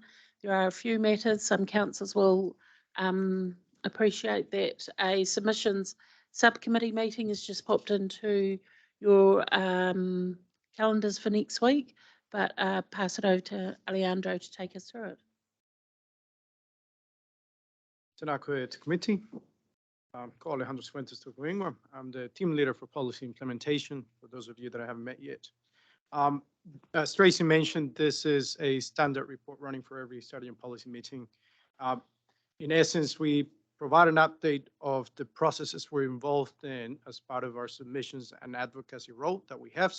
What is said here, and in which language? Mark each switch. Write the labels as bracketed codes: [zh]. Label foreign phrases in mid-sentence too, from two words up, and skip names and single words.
[en] There are a few matters. Some councils will appreciate that a submissions subcommittee meeting has just popped into your calendars for next week, but pass it over to Alejandro to take us through it. [mi] Tēnā koe te committee. Ko Alejandro Fuentes Tucuingua. [en] I'm the team leader for policy implementation, for those of you that I haven't met yet. As Tracy mentioned, this is a standard report running for every strategy and policy meeting. In essence, we provide an update of the processes we're involved in as part of our submissions and advocacy role that we have.